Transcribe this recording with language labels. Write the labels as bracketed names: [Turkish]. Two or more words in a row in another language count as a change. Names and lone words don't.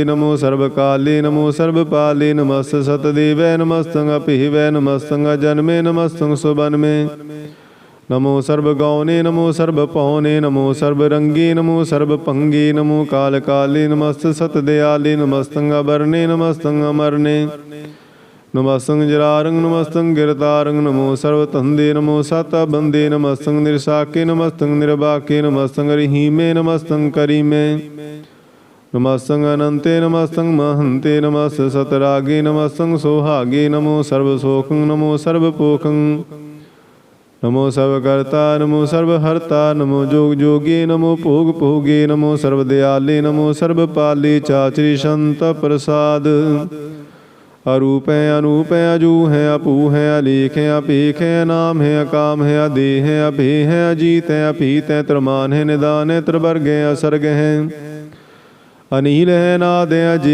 [Braj] ਨਮੋ ਸਰਬ ਕਾਲੇ ਨਮੋ ਸਰਬ ਪਾਲੇ। ਨਮਸਤ ਸਤਦੇਵੈ ਨਮਸਤੰਗ ਅਭੇਵੈ। ਨਮਸਤੰਗ ਜਨਮੇ ਨਮਸਤੰਗ ਸੁਬਨਮੇ। ਨਮੋ ਸਰਬ ਗੌਨੇ ਨਮੋ ਸਰਬ ਪੌਨੇ। ਨਮੋ ਸਰਬ ਰੰਗੇ ਨਮੋ ਸਰਬ ਭੰਗੇ। ਨਮੋ ਕਾਲ ਕਾਲੇ ਨਮਸਤ ਸਤ ਦਿਆਲੇ। ਨਮਸਤੰਗ ਅਬਰਨੇ ਨਮਸਤੰਗ ਅਮਰਨੇ। नमस्तं जरारंग नमस्तं गिरतारंग नमो सर्वतंदे नमो साताबंदे नमस्तं निरसाके नमस्तं निर्बाके नमस्तं रहीमे नमस्तं करीमे नमस्तं अनंते नमस्तं महंते नमस्त सतरागे नमस्तं सोहागे नमो सर्वसोखं नमो सर्वपोखं नमो सर्वकर्ता नमो सर्वहर्ता नमो जोग जोगे नमो भोग भोगे नमो सर्वदयाले नमो सर्वपाले चाचरी संत प्रसाद अरूप हैं अनूप हैं अजू हैं अपू हैं अलेख हैं अपेख हैं अनाम हैं अकाम हैं अदेह हैं अभे हैं अजीत हैं अपीत हैं त्रमान हैं निदान हैं त्रिवर्ग हैं असर्ग हैं अनील है नाद है अजय